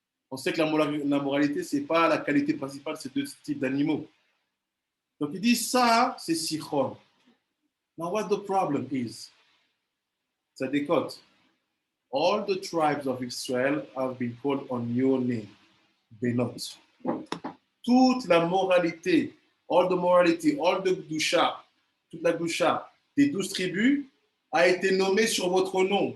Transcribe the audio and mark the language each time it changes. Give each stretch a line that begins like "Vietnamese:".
French: On sait que la moralité, c'est pas la qualité principale de ces deux types d'animaux. Donc il dit ça, c'est Sichon.
English: Now what the problem is?
French: Ça décote.
English: All the tribes of Israel have been called on your name, Benot.
French: Toute la moralité,
English: all the morality, all the Gdusha,
French: toute la Gdusha des 12 tribus a été nommée sur votre nom.